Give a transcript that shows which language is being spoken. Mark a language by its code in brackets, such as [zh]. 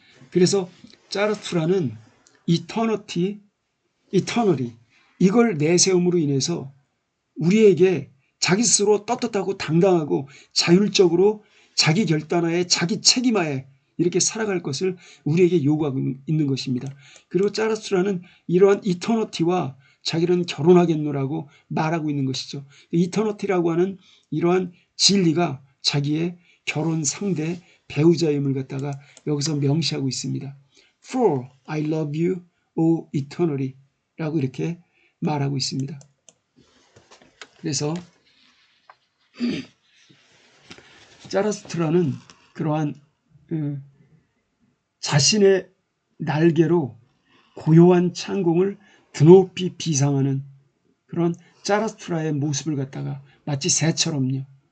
[ko] 그래서 짜르투라는 이터너리 이걸 내세움으로 인해서 우리에게 자기 스스로 떳떳하고 당당하고 자율적으로 자기 결단하에 자기 책임하에 이렇게 살아갈 것을 우리에게 요구하고 있는 것입니다. 그리고 짜라투라는 이러한 이터너티와 자기는 결혼하겠노라고 말하고 있는 것이죠. 이터너티라고 하는 이러한 진리가 자기의 결혼 상대 배우자임을 갖다가 여기서 명시하고 있습니다. [en] For I love you, O eternally [ko] 라고 이렇게 말하고 있습니다. 그래서 자라스트라는 그러한 자신의 날개로 고요한 창공을 드높이 비상하는 그런 자라스트라의 모습을 갖다가 마치 새처럼요.